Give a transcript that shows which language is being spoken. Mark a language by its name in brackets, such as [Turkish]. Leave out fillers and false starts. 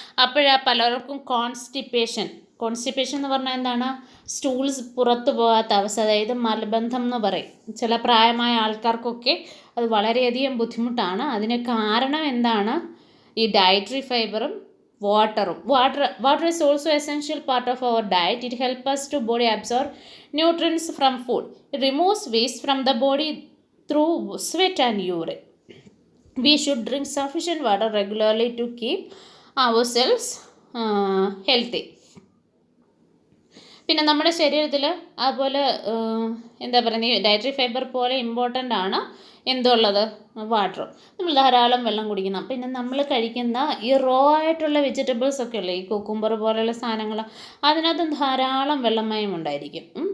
[Malayalam] അപ്പോഴാണ് പലർക്കും കോൺസ്റ്റിപ്പേഷൻ എന്ന് പറഞ്ഞാൽ എന്താണ്, സ്റ്റൂൾസ് പുറത്തു പോകാത്ത അവസ്ഥ, അതായത് മലബന്ധം എന്ന് പറയും. ചില പ്രായമായ ആൾക്കാർക്കൊക്കെ അത് വളരെയധികം ബുദ്ധിമുട്ടാണ്. അതിന് കാരണം എന്താണ്? ഈ ഡയറ്ററി ഫൈബറും വാട്ടറും. [English] Water is also essential part of our diet. It help us to body absorb nutrients from food. It removes waste from the body through sweat and urine. We should drink sufficient water regularly to keep ourselves healthy. [Malayalam] പിന്നെ നമ്മുടെ ശരീരത്തിൽ അതുപോലെ എന്താ പറയുക, dietary fibre പോലെ important ആണ് എന്തുള്ളത്, വാട്ടറും. നമ്മൾ ധാരാളം വെള്ളം കുടിക്കണം. പിന്നെ നമ്മൾ കഴിക്കുന്ന ഈ റോ ആയിട്ടുള്ള വെജിറ്റബിൾസ് ഒക്കെ ഉള്ള ഈ കുക്കുംബർ പോലെയുള്ള സാധനങ്ങൾ, അതിനകത്തും ധാരാളം വെള്ളമയം ഉണ്ടായിരിക്കും.